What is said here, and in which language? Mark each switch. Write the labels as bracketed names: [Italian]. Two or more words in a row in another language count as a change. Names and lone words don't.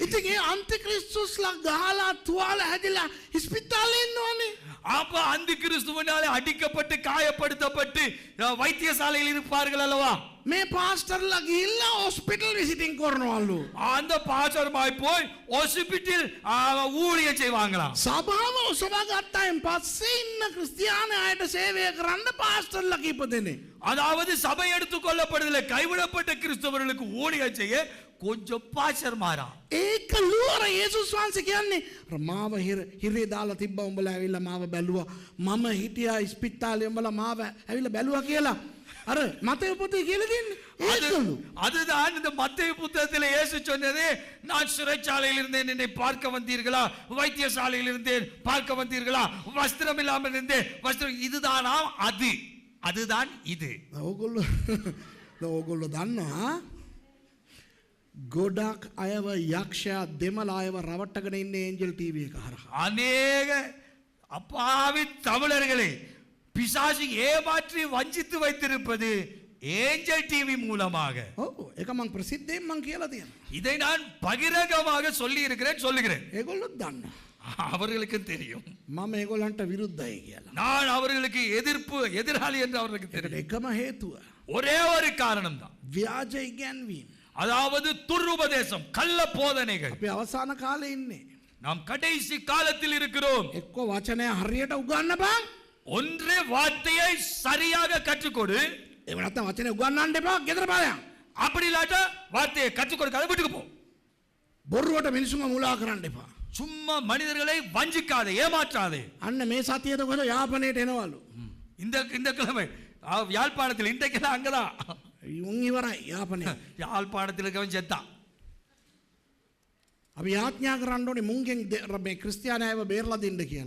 [Sinhala] ඉතින් ඒ අන්තික්‍රිස්තුස්ලා ගහලා තුවාල හැදිලා ඉස්පිතාලේ ඉන්නවනේ [Tamil] அப்ப அந்த கிறிஸ்துவனாலே அடிக்கப்பட்டு காயப்படுத்தப்பட்டு வைத்தியசாலையில் இருப்பார்கள் அல்லவா [Sinhala] මේ පාස්ටර්ලා ගිහිල්ලා [English] hospital visiting [Sinhala] කරනවලු [Tamil] அந்த பாஸ்டர்மாய் போய் ஹாஸ்பிடல் ஊழியம் செய்வாங்களாம் [Sinhala] සභාව ඔසවා ගත්තායින් පස්සේ ඉන්න ක්‍රිස්තියානි අයට සේවය කරන්න පාස්ටර්ලා කීප දෙනෙක් [Tamil] அதாவது சபை எடுத்துக்கொள்ளப்படுதலை கைவிடப்பட்ட கிறிஸ்தவர்களுக்கு ஊழியம் செய்ய கொஞ்சம் பாஸ்டர்மாரா [Sinhala] ඒක ලුවර යේසුස් වහන්සේ කියන්නේ මාව හිරේ දාලා තිබ්බා උඹලා ඇවිල්ලා මාව බැලුවා මම හිටියා ඉස්පිතාලේ උඹලා මාව ඇවිල්ලා බැලුවා කියලා අර මතේ පොතේ කියලා දෙන්නේ ඒකලු [Tamil] அதுதான் இந்த மத்தேயு புத்தகத்தில் இயேசு சொன்னது நான் சிறைச்சாலையில் இருந்தேன் என்னை பார்க்க வந்தீர்களா வைத்தியசாலையில் இருந்தேன் பார்க்க வந்தீர்களா வஸ்திரம் இல்லாமல் இருந்தேன் வஸ்திரம் இதுதானா அதுதான் இது [Sinhala] ඕගොල්ලෝ දන්නවා ගොඩක් අයව යක්ෂයා දෙමළ අයව රවට්ටගෙන ඉන්නේ ඒන්ජල් ටීවී එක හරහා [Tamil] அநேக அப்பாவி தமிழர்களை பிசாசு ஏமாற்றி வஞ்சித்து வைத்திருப்பது ஏஞ்சல் டிவி மூலமாக [Sinhala] ඔව් ඒක මං ප්‍රසිද්ධයෙන් මං කියලා තියෙනවා [Tamil] இதை நான் பகிரங்கமாக சொல்லி இருக்கிறேன் சொல்லுகிறேன் [Sinhala] ඒගොල්ලොත් දන්නවා [Tamil] அவர்களுக்கு தெரியும் [Sinhala] මම ඒගොල්ලන්ට විරුද්ධයි කියලා [Tamil] நான் அவர்களுக்கு எதிராளி என்று அவர்களுக்கு தெரியும் [Sinhala] එකම හේතුව [Tamil] ஒரே ஒரு காரணம் தான் [Sinhala] ව්‍යාජ ඉගැන්වීම [Tamil] அதாவது துருபதேசம் கள்ள போதனைகள் [Sinhala] අපි අවසාන කාලේ ඉන්නේ [Tamil] நாம் கடைசி காலத்தில் இருக்கிறோம் [Sinhala] එක්ක වචනය හරියට උගන්නපන් [Tamil] ஒன்றே வார்த்தையை சரியாக கற்றுக்கொடு [Sinhala] එහෙම නැත්නම් වචනේ උගන්නන්න එපා ගෙදර බලයන් [Tamil] அப்படி இல்லாட்டா வார்த்தையை கற்றுக் கொடுக்காத வீட்டுக்கு போ [Sinhala] බොරුවට මිනිසුන්ව මුලා කරන්න එපා [Tamil] சும்மா மனிதர்களை வஞ்சிக்காதே ஏமாற்றாதே [Sinhala] අන්න මේ සතියේද කොහෙද යාපනයට එනවලු [Tamil] இந்த கிழமை யாழ்ப்பாணத்தில் இன்றைக்கு அங்கதான் [Sinhala] උන් ඉවරයි යාපනය [Tamil] யாழ்ப்பாணத்தில் இருக்கவன் செத்தான் [Sinhala] අපි යාඥා කරන්න ඕනේ මුන්ගෙන් මේ ක්‍රිස්තියානි අයව බේරලා දෙන්න කියලා